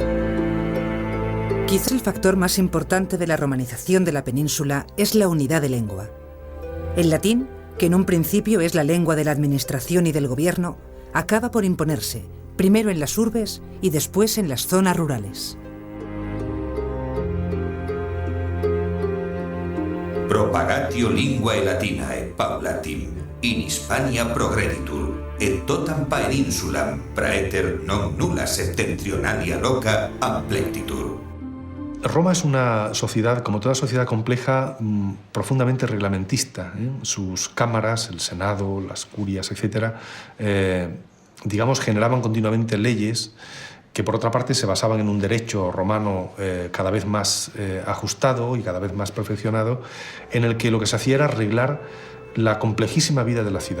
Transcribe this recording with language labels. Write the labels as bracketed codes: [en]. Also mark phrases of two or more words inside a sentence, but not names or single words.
[es] Quizá el factor más importante de la romanización de la península es la unidad de lengua. El latín, que en un principio es la lengua de la administración y del gobierno, acaba por imponerse, primero en las urbes y después en las zonas rurales. [la] Propagatio linguae latinae paulatim in Hispania progreditur et totam peninsulam praeter non nulla septentrionalia loca amplectitur. [es] Roma es una sociedad, como toda sociedad compleja, profundamente reglamentista. Sus cámaras, el Senado, las curias, etc., generaban continuamente leyes que, por otra parte, se basaban en un derecho romano cada vez más ajustado y cada vez más perfeccionado, en el que lo que se hacía era arreglar la complejísima vida de la ciudad.